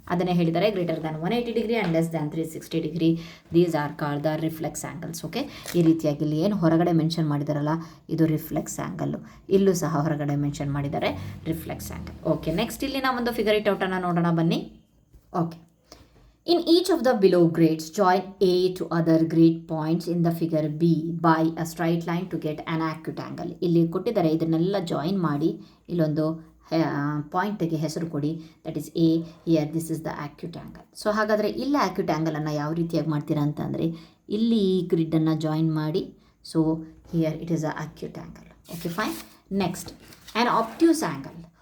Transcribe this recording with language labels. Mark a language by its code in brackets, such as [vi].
[kn] ಅದನ್ನೇ ಹೇಳಿದ್ದಾರೆ, [en] Greater than 180 degree and less than 360 degree. These are called the reflex angles. [kn] Okay, ಈ ರೀತಿಯಾಗಿ ಇಲ್ಲಿ ಏನು ಹೊರಗಡೆ ಮೆನ್ಷನ್ ಮಾಡಿದಾರಲ್ಲ, ಇದು ರಿಫ್ಲೆಕ್ಸ್ ಆ್ಯಂಗಲ್ಲು. ಇಲ್ಲೂ ಸಹ ಹೊರಗಡೆ ಮೆನ್ಷನ್ ಮಾಡಿದ್ದಾರೆ ರಿಫ್ಲೆಕ್ಸ್ ಆ್ಯಂಗಲ್. ಓಕೆ, ನೆಕ್ಸ್ಟ್ ಇಲ್ಲಿ ನಾವೊಂದು ಫಿಗರ್ ಇಟ್ ಔಟನ್ನು ನೋಡೋಣ ಬನ್ನಿ. [en] Okay, in each of the below grades, join A to other grade points in the figure B by a straight line to get an acute angle. [kn] ಇಲ್ಲಿ ಕೊಟ್ಟಿದ್ದಾರೆ, ಇದನ್ನೆಲ್ಲ join ಮಾಡಿ ಇಲ್ಲೊಂದು ಪಾಯಿಂಟಿಗೆ ಹೆಸರು ಕೊಡಿ. [en] That is A. Here this is the acute angle. [kn] So ಹಾಗಾದರೆ ಇಲ್ಲಿ ಆಕ್ಯೂಟ್ ಆ್ಯಂಗಲನ್ನು ಯಾವ ರೀತಿಯಾಗಿ ಮಾಡ್ತೀರಾ ಅಂತ ಅಂದರೆ, ಇಲ್ಲಿ ಈ ಗ್ರಿಡ್ಡನ್ನು ಜಾಯಿನ್ ಮಾಡಿ. [en] So here it is a acute angle. Okay, fine. Next, an obtuse angle.